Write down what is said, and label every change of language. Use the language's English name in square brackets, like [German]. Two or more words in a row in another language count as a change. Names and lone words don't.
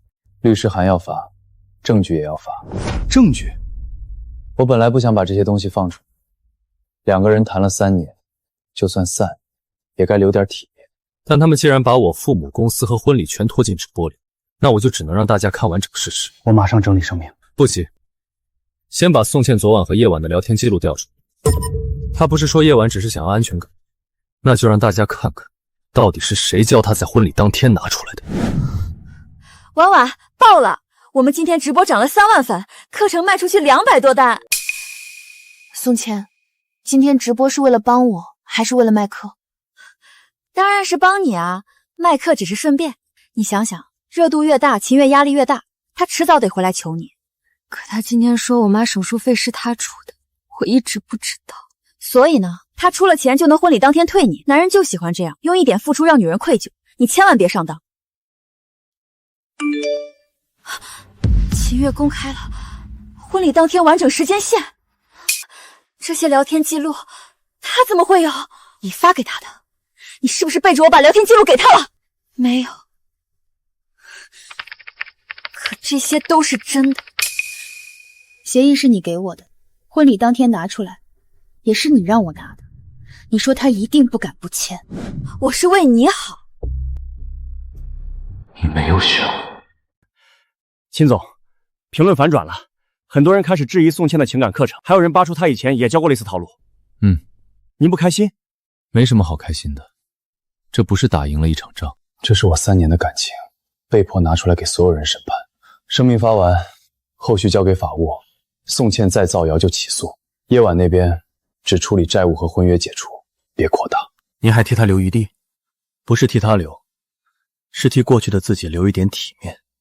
[Chinese] 律師函要發，證據也要發。證據？我本來不想把這些東西放出來，兩個人談了3年，就算散，也該留點體面。但他們既然把我父母、公司和婚禮全拖進直播裡，那我就只能讓大家看完整個事實。我馬上整理聲明。不急，先把宋茜昨晚和夜晚的聊天記錄調出來。他不是說夜晚只是想要安全感，那就讓大家看看，到底是誰教他在婚禮當天拿出來的。婉婉，爆了！我們今天直播漲了3 萬粉，課程賣出去200多單。宋茜，今天直播是為了幫我，還是為了賣課？當然是幫你啊，賣課只是順便。你想想，熱度越大，秦月壓力越大，他遲早得回來求你。可他今天說我媽手術費是他出的，我一直不知道。所以呢，他出了錢就能婚禮當天退你，男人就喜歡這樣，用一點付出讓女人愧疚。你千萬別上當。秦月公開了婚禮當天完整時間線，這些聊天記錄他怎麼會有？你發給他的。你是不是背着我把聊天記錄給他了？沒有。可這些都是真的。協議是你給我的，婚禮當天拿出來，也是你讓我拿的。你說他一定不敢不簽。我是為你好。你沒有選我。秦總，評論反轉了，很多人開始質疑宋茜的情感課程，還有人扒出他以前也教過類似套路。您不開心？沒什麼好開心的。這不是打贏了一場仗，這是我3年的感情，被迫拿出來給所有人審判。聲明發完，後續交給法務。宋茜再造謠就起訴。夜晚那邊只處理債務和婚約解除，別擴大。您還替他留餘地？不是替他留，是替過去的自己留一點體面。